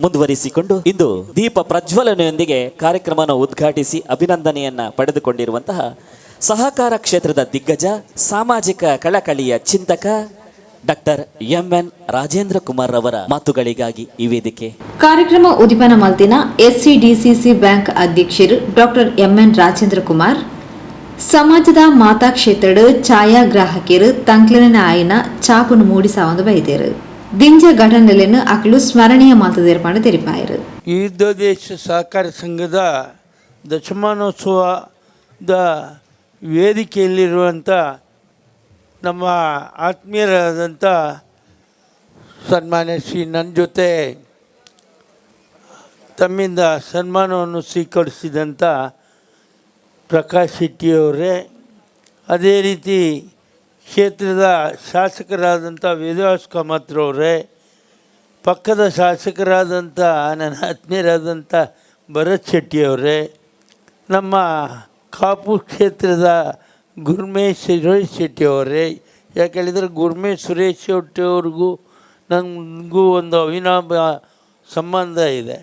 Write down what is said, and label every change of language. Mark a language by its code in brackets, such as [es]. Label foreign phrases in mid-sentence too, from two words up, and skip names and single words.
[kn] ಮುಂದುವರಿಸಿಕೊಂಡು ಇಂದು ದೀಪ ಪ್ರಜ್ವಲನೆಯೊಂದಿಗೆ ಕಾರ್ಯಕ್ರಮವನ್ನು ಉದ್ಘಾಟಿಸಿ ಅಭಿನಂದನೆಯನ್ನ ಪಡೆದುಕೊಂಡಿರುವಂತಹ ಸಹಕಾರ ಕ್ಷೇತ್ರದ ದಿಗ್ಗಜ, ಸಾಮಾಜಿಕ ಕಳಕಳಿಯ ಚಿಂತಕ ಡಾಕ್ಟರ್ MN ರಾಜೇಂದ್ರ ಕುಮಾರ್ ಅವರ ಮಾತುಗಳಿಗಾಗಿ ಈ ವೇದಿಕೆ. [tcy] ಕಾರ್ಯಕ್ರಮ ಉದ್ದಿಪನ ಮಲ್ತಿನ SCDCC ಬ್ಯಾಂಕ್ ಅಧ್ಯಕ್ಷರು ಡಾಕ್ಟರ್ MN ರಾಜೇಂದ್ರ ಕುಮಾರ್, ಸಮಾಜದ ಮಾತಾ ಕ್ಷೇತ್ರದ ಛಾಯಾಗ್ರಾಹಕರು ತಂಕ್ಲಿನ ಆಯ್ನ ಚಾಪುನು ಮೂಡಿಸಾವಂದು ಬೈದೇರು. ದಿಂಜ ಘಟನೆಯನ್ನು ಅಕಲು ಸ್ಮರಣೀಯ ಮಾತುದೇರ್ಪಾಡು ತೆರಿಪಾಯರು. [kn] ವಿವಿಧೋದ್ದೇಶ ಸಹಕಾರ ಸಂಘದ ದಶಮಾನೋತ್ಸವದ ವೇದಿಕೆಯಲ್ಲಿರುವಂಥ ನಮ್ಮ ಆತ್ಮೀಯರಾದಂಥ ಸನ್ಮಾನ್ಯ ಶ್ರೀ ನನ್ನ ಜೊತೆ ತಮ್ಮಿಂದ ಸನ್ಮಾನವನ್ನು ಸ್ವೀಕರಿಸಿದಂಥ ಪ್ರಕಾಶ್ ಶೆಟ್ಟಿಯವರೇ, ಅದೇ ರೀತಿ ಕ್ಷೇತ್ರದ ಶಾಸಕರಾದಂಥ ವೇದವ್ಯಾಸ ಕಾಮತ್ರವರೇ, ಪಕ್ಕದ ಶಾಸಕರಾದಂಥ ನನ್ನ ಆತ್ಮೀಯರಾದಂಥ ಭರತ್ ಶೆಟ್ಟಿಯವರೇ, ನಮ್ಮ ಕಾಪು ಕ್ಷೇತ್ರದ ಗುರ್ಮೇಶ್ ಸುರೇಶ್ ಶೆಟ್ಟಿಯವರೇ, ಯಾಕೆ ಹೇಳಿದರೆ ಗುರ್ಮೇಶ್ ಸುರೇಶ್ ಶೆಟ್ಟಿಯವ್ರಿಗೂ ನನಗೂ ಒಂದು ಅವಿನಾಭ ಸಂಬಂಧ ಇದೆ.